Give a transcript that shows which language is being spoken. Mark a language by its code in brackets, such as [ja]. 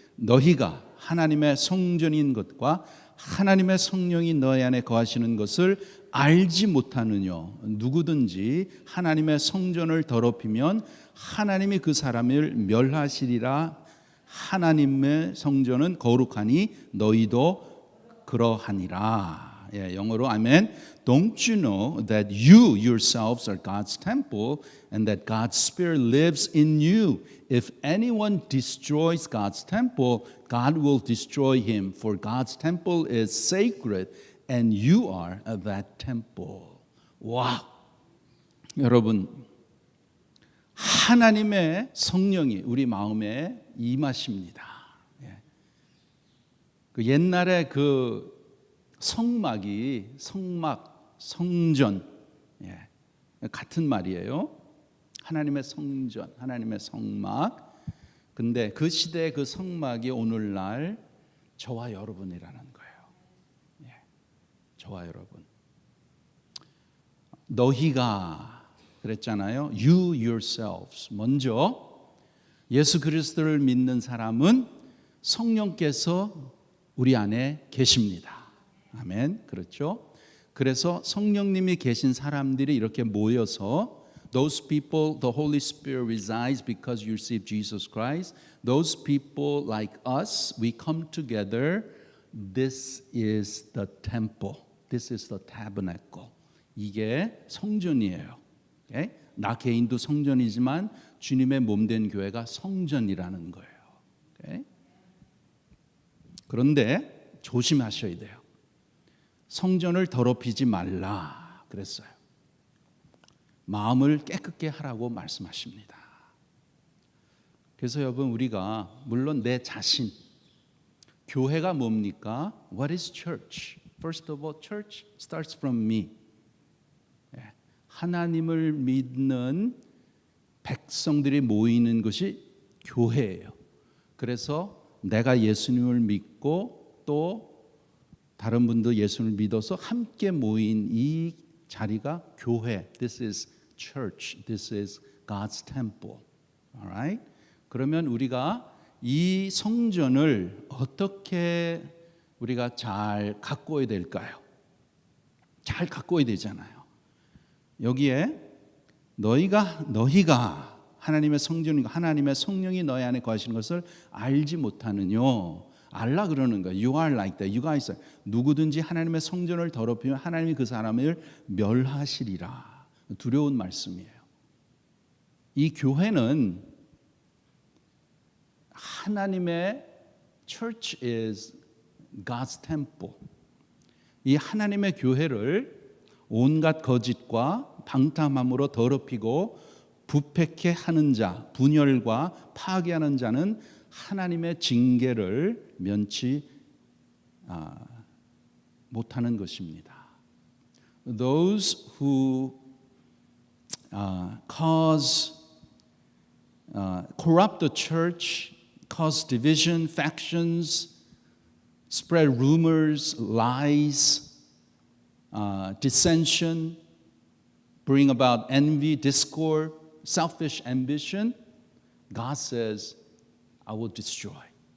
[ko] 너희가 하나님의 성전인 것과 하나님의 성령이 너희 안에 거하시는 것을 알지 못하느뇨. 누구든지 하나님의 성전을 더럽히면 하나님이 그 사람을 멸하시리라. 하나님의 성전은 거룩하니 너희도 그러하니라. 예, 영어로 아멘. [en] Don't you know that you yourselves are God's temple and that God's Spirit lives in you? If anyone destroys God's temple, God will destroy him. For God's temple is sacred and you are that temple. [ko] 와, 여러분, 하나님의 성령이 우리 마음에 임하십니다. 예. 그 옛날에 그 성막이 성막, 성전, 예. 같은 말이에요. 하나님의 성전, 하나님의 성막. 근데 그 시대의 그 성막이 오늘날 저와 여러분이라는 거예요. 예. 저와 여러분. 너희가 그랬잖아요. [en] You yourselves. [ko] 먼저 예수 그리스도를 믿는 사람은 성령께서 우리 안에 계십니다. 아멘. 그렇죠? 그래서 성령님이 계신 사람들이 이렇게 모여서 [en] those people, the Holy Spirit resides because you receive Jesus Christ. Those people like us, we come together. This is the temple. This is the tabernacle. [ko] 이게 성전이에요. Okay? 나 개인도 성전이지만 주님의 몸된 교회가 성전이라는 거예요. [en] Okay? [ko] 그런데 조심하셔야 돼요. 성전을 더럽히지 말라 그랬어요. 마음을 깨끗게 하라고 말씀하십니다. 그래서 여러분 우리가 물론 내 자신 교회가 뭡니까? [en] What is church? First of all, church starts from me. [ko] 하나님을 믿는 백성들이 모이는 것이 교회예요. 그래서 내가 예수님을 믿고 또 다른 분도 예수를 믿어서 함께 모인 이 자리가 교회. [en] This is church. This is God's temple. Alright? [ko] 그러면 우리가 이 성전을 어떻게 우리가 잘 가꿔야 될까요? 잘 가꿔야 되잖아요. 여기에 너희가 하나님의 성전이고 하나님의 성령이 너희 안에 거하시는 것을 알지 못하느뇨. 알라 그러는 거예요. [en] You are like that. You guys are. [ko] 누구든지 하나님의 성전을 더럽히면 하나님이 그 사람을 멸하시리라. 두려운 말씀이에요. 이 교회는 하나님의 [en] church is God's temple. [ko] 이 하나님의 교회를 온갖 거짓과 방탕함으로 더럽히고 부패케 하는 자, 분열과 파괴하는 자는 하나님의 징계를 면치 못하는 것입니다. [en] Those who corrupt the church, cause division, factions, spread rumors, lies, dissension, bring about envy, discord, selfish ambition, God says, I will destroy.